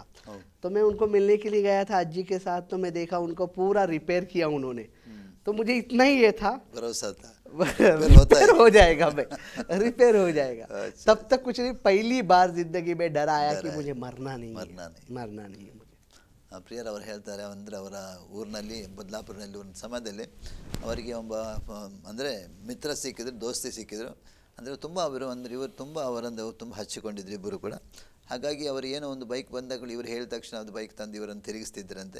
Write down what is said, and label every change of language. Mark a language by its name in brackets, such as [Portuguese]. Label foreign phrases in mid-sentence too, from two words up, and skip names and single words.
[Hindi] तो मैं उनको मिलने के लिए गया था अज्जी के साथ, तो मैं देखा उनको पूरा रिपेयर किया उन्होंने। तो मुझे इतना ही ये था, भरोसा था रिपेयर हो जाएगा भाई, रिपेयर हो जाएगा। अच्छा। तब तक कुछ नहीं, पहली बार जिंदगी में डर आया कि मुझे मरना नहीं है मुझे। [Kannada] ಪ್ರಿಯರ್ ಅವರು ಹೇಳ್ತಾರೆ ಅಂದರೆ ಅವರ ಊರಿನಲ್ಲಿ ಬದಲಾಪುರನಲ್ಲಿ ಒಂದು ಸಮಯದಲ್ಲಿ ಅವರಿಗೆ ಒಬ್ಬ ಅಂದರೆ ಮಿತ್ರ ಸಿಕ್ಕಿದ್ರು, ದೋಸ್ತಿ ಸಿಕ್ಕಿದ್ರು. ಅಂದರೆ ತುಂಬ ಇವರು ತುಂಬ ಅವರನ್ನು ತುಂಬ ಹಚ್ಚಿಕೊಂಡಿದ್ರು ಇಬ್ಬರು ಕೂಡ. ಹಾಗಾಗಿ ಅವರು ಏನೋ ಒಂದು ಬೈಕ್ ಬಂದಾಗಲೂ ಇವರು ಹೇಳಿದ ತಕ್ಷಣ ಅದು ಬೈಕ್ ತಂದು ಇವರನ್ನು ತಿರುಗಿಸ್ತಿದ್ರಂತೆ.